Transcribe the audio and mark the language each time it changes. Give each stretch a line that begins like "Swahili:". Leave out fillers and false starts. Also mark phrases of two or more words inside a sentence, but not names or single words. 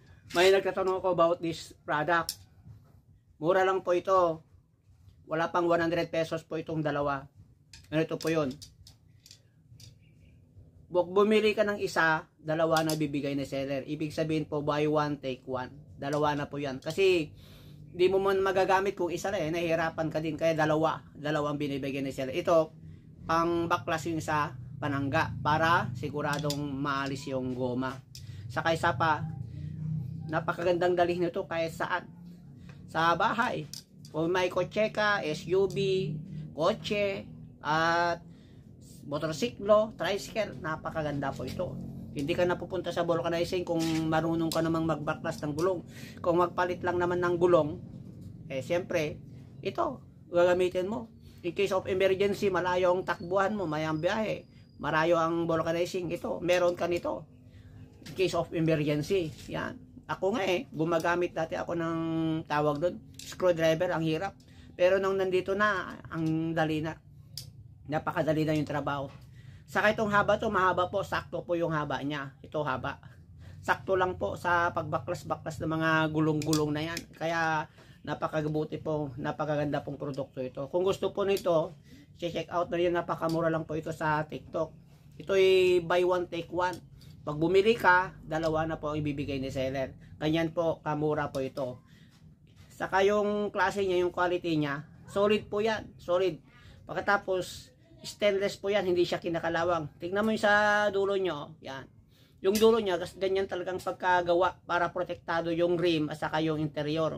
Filipino: May nagtatanong ako
English: about this product.
Filipino: Mura lang po ito. Wala pang 100 pesos po itong dalawa. Ganito po yun. Bumili ka ng isa, dalawa na bibigay ni seller. Ibig sabihin po,
English: buy one, take one.
Filipino: Dalawa na po yan. Kasi, di mo man magagamit kung isa na eh. Nahihirapan ka din. Kaya dalawang binibigay ni seller. Ito, pang baklas yung sa panangga. Para siguradong maalis yung goma. Saka isa pa, napakagandang dalhin nito kahit saan. Sa bahay. Kung may kotse ka, SUV, kotse, at motorsiklo, tricycle, napakaganda po ito. Hindi ka napupunta sa vulcanizing kung marunong ka namang magbaklas ng gulong. Kung magpalit lang naman ng gulong, eh siyempre, ito, gagamitin mo.
English: In case of emergency,
Filipino: malayo ang takbuhan mo, mayang biyahe, marayo ang vulcanizing, ito, meron ka nito.
English: In case of emergency,
Filipino: yan. Ako nga gumagamit dati ako ng tawag doon, screwdriver, ang hirap. Pero nung nandito na, ang dali na. Napakadali na yung trabaho. Saka itong haba to, mahaba po, sakto po yung haba niya. Ito haba. Sakto lang po sa pagbaklas-baklas ng mga gulong-gulong na yan. Kaya napakabuti po, napakaganda pong produkto ito. Kung gusto po nito,
English: check out
Filipino: na rin, napakamura lang po ito sa TikTok. Ito ay
English: buy one, take one.
Filipino: Pag bumili ka, dalawa na po ang ibibigay ni seller. Ganyan po, kamura po ito. Saka yung klase niya, yung quality niya, solid po yan. Solid. Pagkatapos, stainless po yan, hindi siya kinakalawang. Tingnan mo yung sa dulo nyo, yan. Yung dulo niya, ganyan talagang pagkagawa para protektado yung rim at saka yung interior.